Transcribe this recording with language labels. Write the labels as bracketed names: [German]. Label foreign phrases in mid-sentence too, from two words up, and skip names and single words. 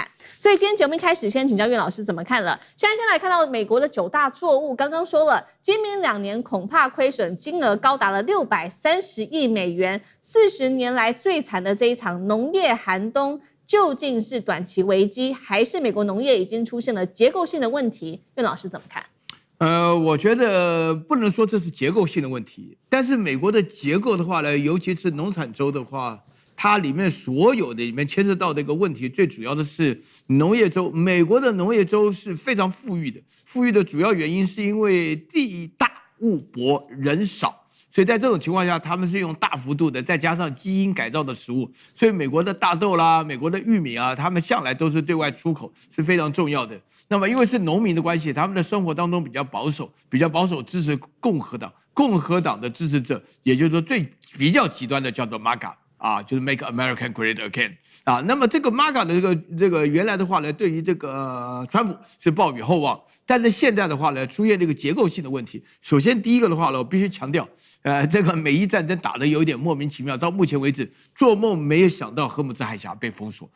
[Chinese] 所以今天節目一開始，先請教苑老師怎麼看了。現在先來看到美國的9大作物，剛剛說了，今明2年恐怕虧損金額高達了630億美元，40年來最慘的這一場農業寒冬，究竟是短期危機，還是美國農業已經出現了結構性的問題？苑老師怎麼看？我覺得不能說這是結構性的問題，但是美國的結構的話呢，尤其是農產州的話，它裡面所有的裡面牽涉到的一個問題，最主要的是農業州。美國的農業州是非常富裕的，富裕的主要原因是因為地大物博人少。所以在這種情況下，他們是用大幅度的，再加上基因改造的食物，所以美國的大豆啦、美國的玉米啊，他們向來都是對外出口，是非常重要的。那麼因為是農民的關係，他們的生活當中比較保守，支持共和党，共和黨的支持者，也就是說比較極端的叫做 MAGA 啊，就是 [English] Make America Great Again [Chinese] 啊。那麼這個 MAGA 的這個原來的話呢，對於這個川普是抱有厚望，但是現在的話呢，出現這個結構性的問題。首先第一個的話呢，我必須強調。這個美伊戰爭打得有點莫名其妙，到目前為止做夢沒有想到荷姆茲海峽被封鎖。